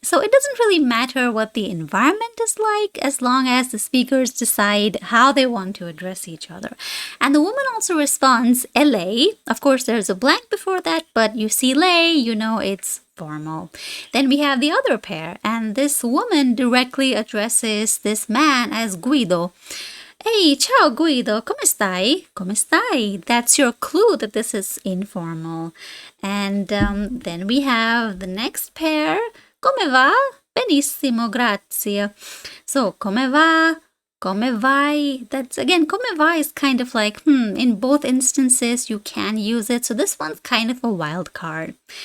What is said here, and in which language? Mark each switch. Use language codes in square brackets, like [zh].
[en] So it doesn't really matter what the environment is like as long as the speakers decide how they want to address each other. And the woman also responds, LA. Of course, there's a blank before that, but you see lei, you know it's formal. Then we have the other pair, and this woman directly addresses this man as Guido. [it] Hey, ciao Guido, come stai? Come stai? [en] That's your clue that this is informal. And then we have the next pair. [it] Come va? Benissimo, grazie. So, come va? Come vai? [en] That's again, come va is kind of like, in both instances you can use it. So this one's kind of a wild card.